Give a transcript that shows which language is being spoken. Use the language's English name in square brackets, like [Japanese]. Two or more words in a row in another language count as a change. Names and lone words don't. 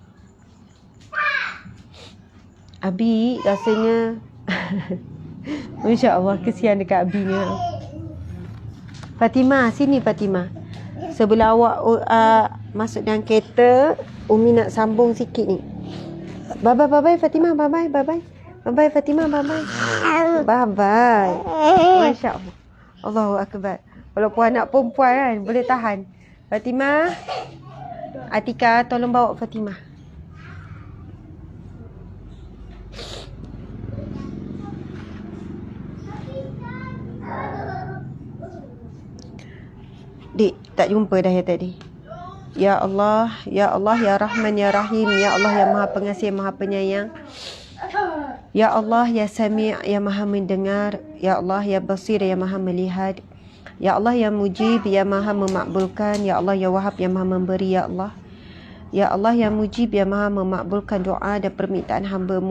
[Malay] Abi rasanya [Arabic] ما شاء الله, [Malay] kesian dekat Abinya. Fatimah, sini Fatimah. Sebelah awak masuk dalam kereta, Umi nak sambung sikit ni. [English] Bye-bye Fatimah, bye-bye. Bye-bye Fatimah, bye-bye. Bye-bye. [Arabic] ما شاء الله. الله أكبر. [Malay] Walaupun anak perempuan kan, boleh tahan. Fatimah, Atika, tolong bawa Fatimah. Dik, tak jumpa dah ya tadi. [Arabic] يا الله، يا الله، يا رحمن، يا رحيم. يا الله, [Malay] Ya Maha Pengasih, Maha Penyayang. [Arabic] يا الله، يا سميع', [Malay] Ya Maha mendengar. [Arabic] يا الله، يا بصير, [Malay] Ya Maha melihat. [Arabic] يا الله، يا مجيب, [Malay] Ya Maha memakbulkan. [Arabic] يا الله، يا وهاب, [Malay] Ya Maha memberi. [Arabic] يا الله، يا الله، يا مجيب, [Malay] Ya Maha memakbulkan doa dan permintaan hamba-Mu.